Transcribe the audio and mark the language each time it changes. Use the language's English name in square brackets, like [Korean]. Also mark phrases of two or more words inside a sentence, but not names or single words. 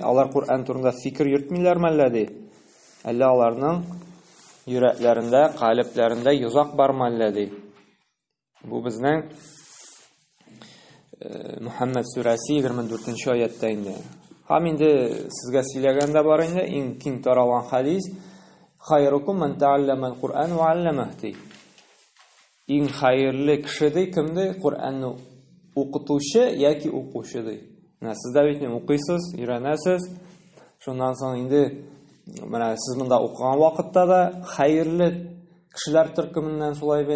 [Tatar] Алар Коръән турында фикер йөртмиләрме әллә ди? Әллә аларның йөрәкләрендә, калебләрендә юзак бармы әллә ди? Бу безнең Мөхәммәд сүрәсе 24-нче аятта инде. Һәм инде сезгә сөйләгәндә бар инде, иң киң таралган хадис: [Arabic] "خيركم من تعلم القرآن وعلمه" [Tatar] Иң хәерле кеше ди кемде? Коръәнне укытучы яки укучы ди. Сез дә бит укыйсыз, өйрәнәсез. Шуннан соң инде Менә сез монда укыган вакытта да хәерле кешеләр төркеменнән шулай бит.